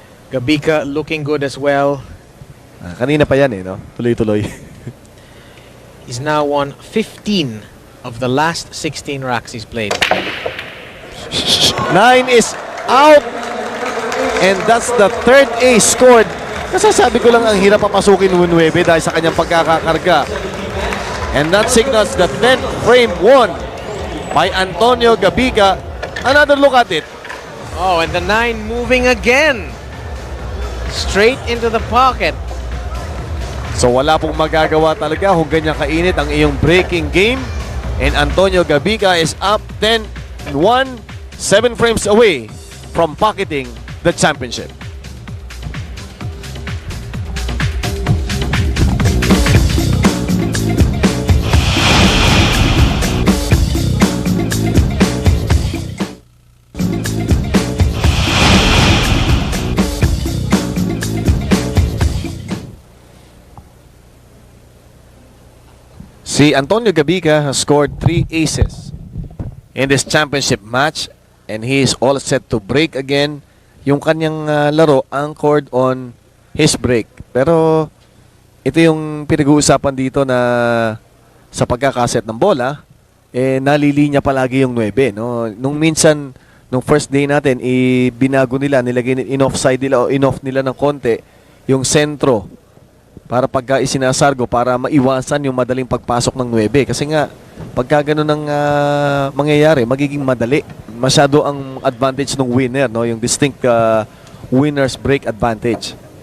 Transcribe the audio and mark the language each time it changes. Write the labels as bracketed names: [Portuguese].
[English] Gabica looking good as well. [Filipino] Kanina pa yan no? Tuloy-tuloy. [English] He's now won 15 of the last 16 racks he's played. 9 is out. And that's the third ace scored. [Filipino] Kasasabi ko lang ang hirap papasukin ng 9 dahil sa kanyang pagkakakarga. [English] And that signals the 10th frame won by Antonio Gabica. Another look at it. Oh, and the 9 moving again. Straight into the pocket. [Filipino] So wala pong magagawa talaga kung ganyan kainit ang iyong breaking game. [English] And Antonio Gabica is up 10-1, 7 frames away from pocketing the championship. Si Antonio Gabica has scored 3 aces in this championship match, and he is all set to break again. [Filipino] Yung kanyang laro [English] anchored on his break. [Filipino] Pero ito yung pinag-uusapan dito na sa pagkakaset ng bola, nalilinya palagi yung 9. No? Nung minsan, nung first day natin, binago nila, nilagay in-offside nila o in-off nila ng konti yung sentro para pagka isinasargo para maiwasan yung madaling pagpasok ng 9. Kasi nga, pagka ganun ang mangyayari, magiging madali. Masyado ang advantage ng winner, no? [English] Yung distinct winner's break advantage.